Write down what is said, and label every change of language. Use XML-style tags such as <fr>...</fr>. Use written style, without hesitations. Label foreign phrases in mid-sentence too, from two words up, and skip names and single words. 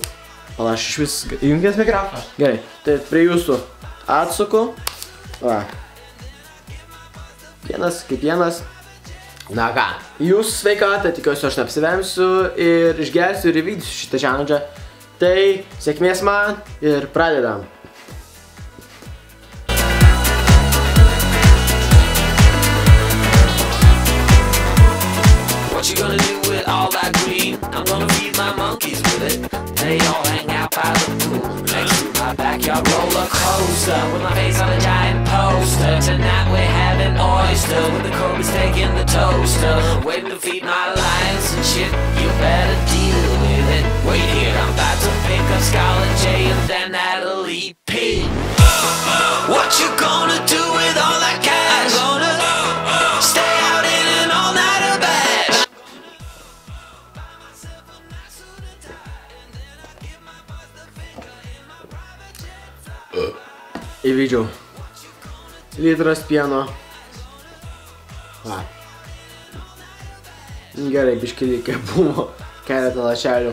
<lt>Pala, aš iš vis įjungęs mikrofą. Gerai, tai prie jūsų atsuku. Va. Pienas kaip pienas. Na ką, jūsų sveikatą, tikiuosi aš neapsivemsiu ir išgersiu ir įvykdysiu šitą challenge. Tai sėkmės man ir pradedam.</lt> <en>What you gonna do with all that green? I'm gonna feed my monkeys with it. They all hang out by the pool next to my backyard roller coaster with my face on a giant poster. Tonight we're having oyster with the Kobe's taking the toaster. Waiting to feed my lions and shit. You better deal with it. Wait here, I'm about to pick up Scarlett J and then Natalie P. What you gonna do with all that cash? I'm gonna stay out in an all-nighter bash.</en> <lt>Įvykdžiau litras pieno. Va. Gerai, biškį likę buvo keletą lašelių.</lt>